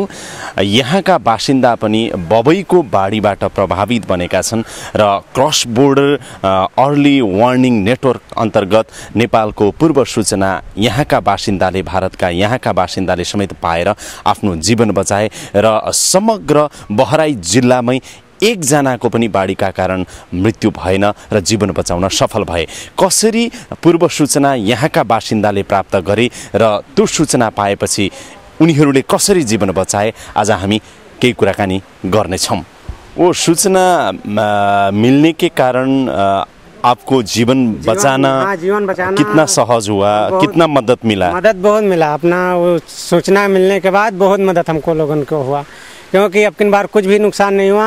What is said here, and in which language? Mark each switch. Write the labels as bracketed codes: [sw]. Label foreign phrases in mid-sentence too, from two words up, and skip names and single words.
[ne] यहाँका बासिन्दा पनि बबईको बाढीबाट प्रभावित बनेका छन् र क्रस बोर्डर अर्ली वार्निङ नेटवर्क अन्तर्गत नेपालको पूर्व सूचना यहाँका बासिन्दाले, भारतका यहाँका बासिन्दाले समेत पाएर आफ्नो जीवन बचाए र समग्र बहराइच जिल्लामै एकजनाको पनि बाढीका कारण मृत्यु भएन र जीवन बचाउन सफल भए। कसरी पूर्व सूचना यहाँका बासिन्दाले प्राप्त गरे र त्यो सूचना पाएपछि उनीहरूले कसरी जीवन बचाए, आज हामी केही कुराकानी गर्नेछौँ। [hi] वो सूचना मिलने के कारण आपको जीवन बचाना कितना सहज हुआ, कितना मदद मिला? मदद बहुत मिला। अपना वो सूचना मिलने के बाद बहुत मदद हमको लोगों को हुआ, क्योंकि अब की बार कुछ भी नुकसान नहीं हुआ।